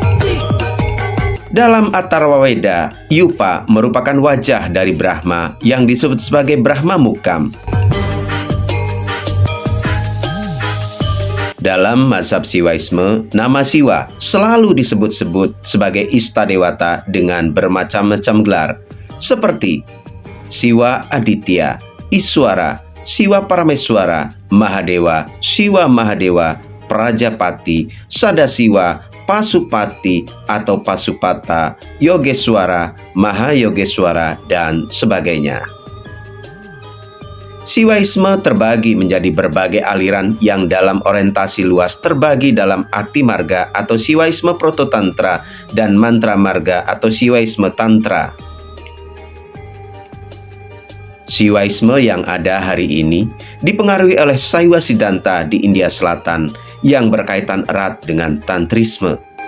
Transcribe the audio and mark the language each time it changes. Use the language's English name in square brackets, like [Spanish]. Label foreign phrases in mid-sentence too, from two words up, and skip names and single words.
[Indonesian] Dalam Atharwaweda, Yupa merupakan wajah dari Brahma yang disebut sebagai Brahma Mukam. Dalam mazhab Siwaisme, nama Siwa selalu disebut-sebut sebagai istadewata dengan bermacam-macam gelar, seperti Siwa Aditya, Iswara, Siwa Parameswara, Mahadewa, Siwa Mahadewa, Prajapati, Sadasiwa, Pasupati atau Pasupata, Yogeswara, Mahayogeswara, dan sebagainya. Siwaisme terbagi menjadi berbagai aliran yang dalam orientasi luas terbagi dalam Akti Marga atau Siwaisme Prototantra dan Mantra Marga atau Siwaisme Tantra. Siwaisme yang ada hari ini dipengaruhi oleh Saiwa Siddhanta di India Selatan yang berkaitan erat dengan Tantrisme.